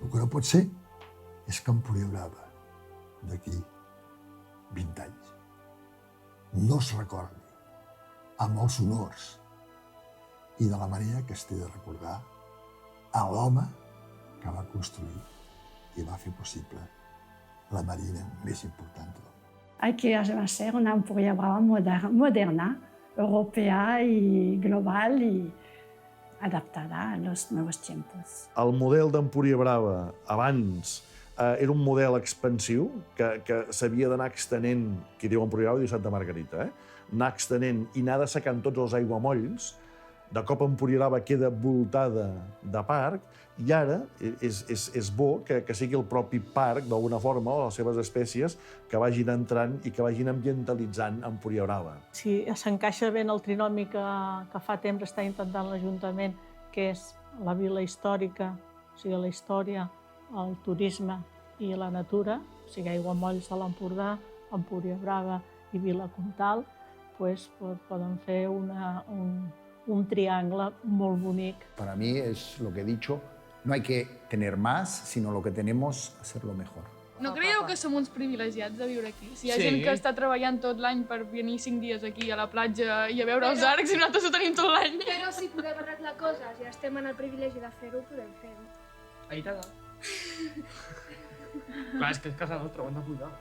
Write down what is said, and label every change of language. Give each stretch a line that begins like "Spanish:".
Catalan: El que no pot ser és que Empuriabrava d'aquí 20 anys no es recordi amb els honors i de la manera que es té de recordar a l'home que va construir i va fer possible la marina més important del món.
Spanish: Hay que hacer una Empuriabrava moderna, europea y global y adaptada a los nuevos tiempos.
Catalan: El model d'Empuriabrava abans era un model expansiu que s'havia d'anar extenent, qui diu Empuriabrava diu Santa Margarita, anar extenent i anar dessecant tots els aiguamolls. De cop Empuriabrava queda voltada de parc i ara és bo que sigui el propi parc, d'alguna forma, o les seves espècies, que vagin entrant i que vagin ambientalitzant Empuriabrava. Si s'encaixa bé en el trinomi que fa temps està intentant l'Ajuntament, que és la vila històrica, o sigui, la història, el turisme i la natura, o sigui, aiguamolls de l'Empordà, Empuriabrava i Vila Comtal, doncs poden fer un triangle molt bonic.
Spanish: Para mí es lo que he dicho, no hay que tener más, sino lo que tenemos, hacerlo mejor.
Catalan: No creieu que som uns privilegiats de viure aquí? Si hi ha gent que està treballant tot l'any per venir 5 dies aquí a la platja i a veure els arcs i nosaltres ho tenim tot l'any. Però si podem arreglar coses i estem en el privilegi de fer-ho, podem fer-ho. Ahí t'ha dat. Clar, és que és casa nostra, ho hem de cuidar.